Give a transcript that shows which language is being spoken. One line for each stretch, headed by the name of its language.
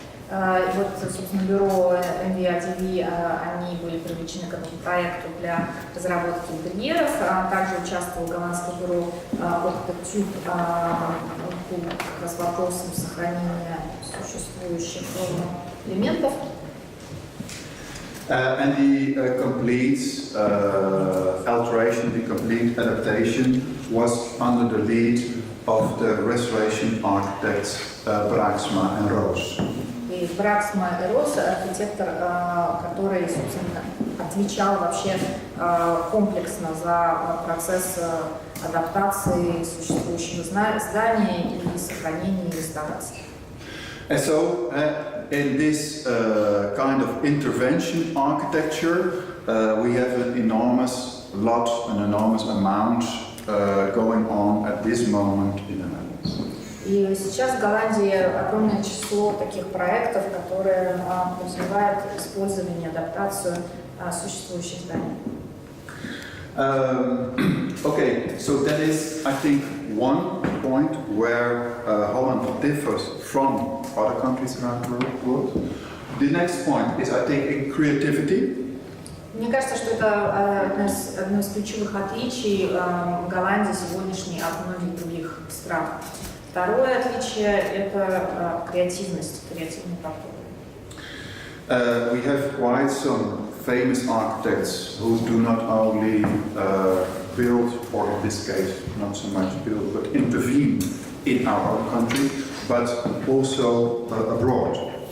Russian: Вот, собственно, бюро MVRDV, они были привлечены к этому проекту для разработки интерьеров. Также участвовал голландское бюро Octatube по как раз вопросам сохранения существующих элементов.
English: And the complete alteration, the complete adaptation was under the lead of the restoration architects Braaksma and Roos.
Russian: И Браксма и Рос, архитектор, который, собственно, отвечал вообще комплексно за процесс адаптации существующего здания и сохранения и реставрации.
English: And so, in this kind of intervention architecture, we have an enormous amount going on at this moment in the Netherlands.
Russian: И сейчас в Голландии огромное число таких проектов, которые подразумевают использование, адаптацию существующих зданий.
English: Okay, so that is, I think, one point where Holland differs from other countries around the world. The next point is, I think, in creativity.
Russian: Мне кажется, что это одно из ключевых отличий Голландии сегодняшней от многих других стран. Второе отличие – это креативность, креативный подход.
English: We have quite some famous architects who do not only build, or in this case, not so much build, but intervene in our own country, but also abroad.